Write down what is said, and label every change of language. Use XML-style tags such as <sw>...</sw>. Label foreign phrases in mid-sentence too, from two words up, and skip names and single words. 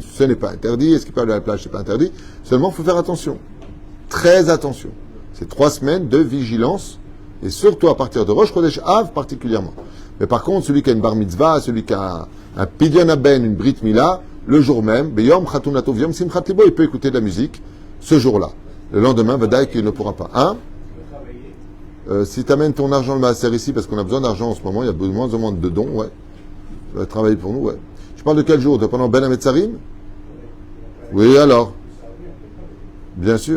<fr>Ce n'est pas interdit. Est-ce qu'ils peuvent aller à la plage? Ce n'est pas interdit. Seulement, il faut faire attention. Très attention. C'est 3 semaines de vigilance, et surtout à partir de</fr> <he>ראש חודש אב</he> <fr>particulièrement. Mais par contre, celui qui a une</fr> <he>בר מצוה,</he> <fr>celui qui a un</fr> <he>פדיון הבן,</he> <fr>une</fr> <he>ברית מילה,</he> <fr>le jour même,</fr> <he>ביום חתונתו וביום שמחת לבו,</he> <fr>il peut écouter de la musique ce jour-là. Le lendemain, vadaï qu'il ne pourra pas. Hein? Si tu amènes ton argent le maaser ici, parce qu'on a besoin d'argent en ce moment, il y a de moins en moins de dons, ouais. Tu vas travailler pour nous, ouais. Tu parles de quel jour? De pendant</fr> <he>בין המצרים?</he> <fr>Oui, alors? Bien sûr.</fr>